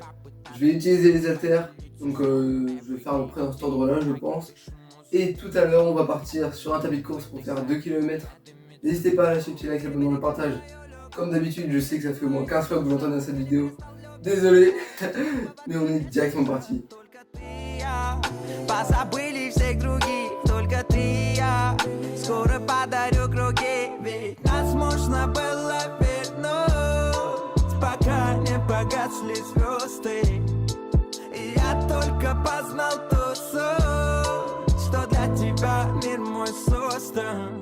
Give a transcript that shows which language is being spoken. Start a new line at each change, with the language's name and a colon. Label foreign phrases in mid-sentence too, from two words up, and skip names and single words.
French: Je vais utiliser les haltères. Donc je vais faire à peu près dans cet ordre-là, je pense. Et tout à l'heure, on va partir sur un tapis de course pour faire 2 km. N'hésitez pas à lâcher un petit like, abonnement, le partage. Comme d'habitude, je sais que ça fait au moins 15 fois que vous l'entendez dans cette vidéo. Désolé, mais on est directement parti.
Russian: Позабыли всех других, только ты и я. Скоро подарю круги, ведь нас можно было вернуть, пока не погасли звезды. И я только познал ту суть, что для тебя мир мой создан.